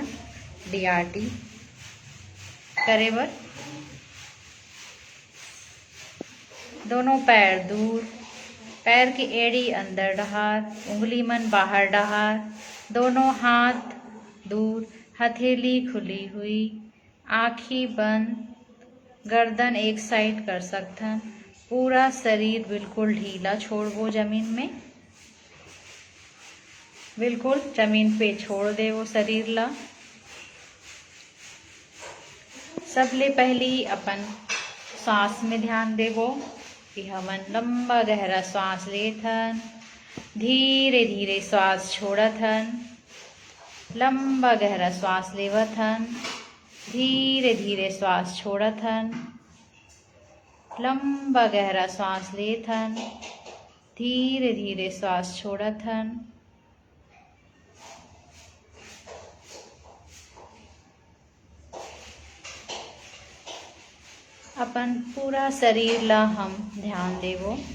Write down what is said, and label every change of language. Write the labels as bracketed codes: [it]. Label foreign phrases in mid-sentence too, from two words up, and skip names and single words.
[hne] DRT करे बर दोनों पैर दूर, पैर की एड़ी अंदर डहार, उंगली मन बाहर डहार, दोनों हाथ दूर, हथेली खुली हुई, आँखी बंद, गर्दन एक साइड कर सकथन। पूरा शरीर बिल्कुल ढीला छोड़वो जमीन में, बिल्कुल जमीन पे छोड़ देवो शरीर ला। सबले पहली अपन सांस में ध्यान देवो कि हमन लंबा गहरा सांस लेथन, धीरे धीरे श्वास छोड़थन, लंबा गहरा श्वास लेवथन, धीरे धीरे श्वास छोड़थन, लंबा गहरा सांस लेथन, धीरे धीरे श्वास छोड़थन। अपन पूरा शरीर ला हम ध्यान देवो।